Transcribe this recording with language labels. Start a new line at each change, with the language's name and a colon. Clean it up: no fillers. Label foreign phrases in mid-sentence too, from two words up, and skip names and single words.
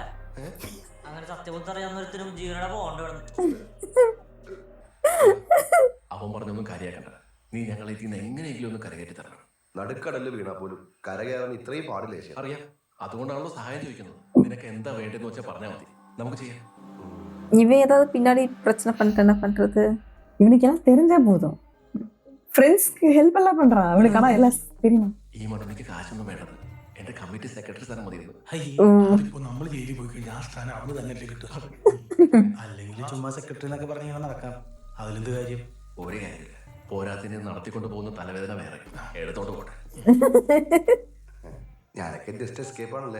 Malayalam: അങ്ങനെ സത്യബുദ്ധ അറിയാവുന്നൊരുത്തിനും ജീവനോടെ പോകണ്ട വേണം. അവൻ പറഞ്ഞൊന്നും കാര്യാക്കണ്ട. നീ ഞങ്ങളെ ഇതിന്ന് എങ്ങനെയെങ്കിലും ഒന്ന് കരകയറ്റി തരണം. നടുക്കടല് വീണാ പോലും കരകയറാൻ ഇത്രയും പാടില്ലേ? അറിയാം, അതുകൊണ്ടാണല്ലോ സഹായം ചോദിക്കുന്നത്. നിനക്ക് എന്താ വേണ്ടെന്ന് വെച്ചാൽ പറഞ്ഞാൽ മതി, നമുക്ക് ചെയ്യാം.
Tamil: இவன் ஏதாவது பின்னாடி பிரச்சனை பண்ணிட்டு என்ன பண்றது? இவனுக்கு எல்லாம் தெரிஞ்சா போதும். ஃப்ரெண்ட்ஸ்க்கு ஹெல்ப் எல்லாம் பண்றான். அவனுக்கு ஆனா எல்லாம் தெரியும்.
Malayalam: ഈ മടനിക്ക് കാശൊന്നും വേണ്ടത്. എന്റെ കമ്മിറ്റി സെക്രട്ടറി സ്ഥാനം മതിയായിരുന്നു. ഇപ്പൊ നമ്മൾ ജയിലിൽ പോയി കഴിഞ്ഞാൽ ആ സ്ഥാനം അവന് തന്നെ കിട്ടും. അല്ലെങ്കിൽ ചുമ്മാ സെക്രട്ടറി എന്നൊക്കെ പറഞ്ഞ് നടക്കാം. അതിലെന്ത് കാര്യം? ഒരു കാര്യമില്ല. പോരാത്തിന് നടത്തിക്കൊണ്ട് പോകുന്ന തലവേദന വേറെ. എടുത്തോണ്ട് പോട്ടെ. ഞാനൊക്കെ
English: just escape
Malayalam: ആണല്ലേ.